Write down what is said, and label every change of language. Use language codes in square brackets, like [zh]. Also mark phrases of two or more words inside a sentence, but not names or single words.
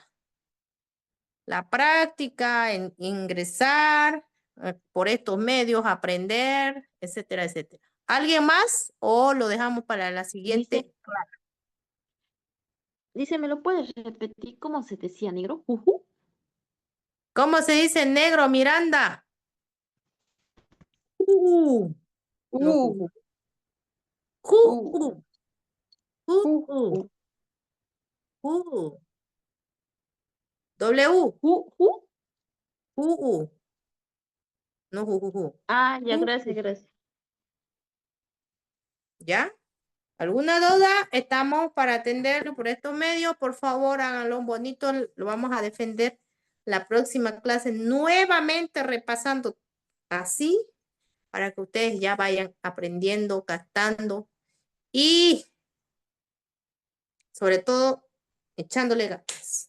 [es] La práctica, en ingresar por estos medios, aprender, etcétera, etcétera. ¿Alguien más o lo dejamos para la siguiente? Dice, ¿me lo puedes repetir cómo se decía negro? Juju. ¿Cómo se dice negro, Miranda? No, U, ju. U. W. Ju. No, ju. Ah, ya, Ju, gracias, gracias. ¿Ya? ¿Alguna duda? Estamos para atenderlo por estos medios. Por favor, háganlo bonito. Lo vamos a defender la próxima clase nuevamente repasando así para que ustedes ya vayan aprendiendo, captando y sobre todo echándole ganas.